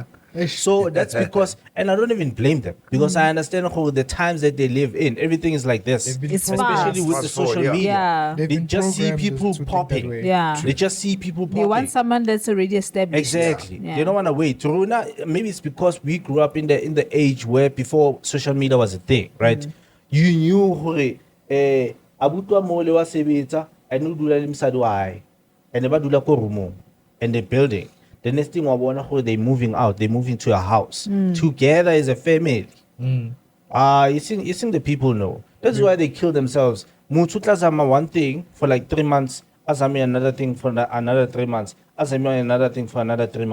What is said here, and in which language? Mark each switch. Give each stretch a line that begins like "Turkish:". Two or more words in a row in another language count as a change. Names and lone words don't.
English: So that's because, and I don't even blame them, because I understand how the times that they live in, everything is like this. They've been It's Especially fast. with the Fast forward, social yeah. media. Yeah. They've They been just see programmed people to think that popping. way. Yeah. They just see people popping. They want someone that's already established. Exactly. Yeah. They don't want to wait. Runa, maybe it's because we grew up in the age where before social media was a thing, right? You knew
Southern Sotho: hore abutwa mole wa sebetsa and no dula le msadi wa hae and ba dula ko roomong
English: and they're building. The next thing they're moving out, they're moving to a house together as a family. You think the people know. That's why they kill themselves.
Southern Sotho: Muthu tla zama
English: one thing for like 3 months, azami another thing for another 3 months, azami another thing for another 3 months.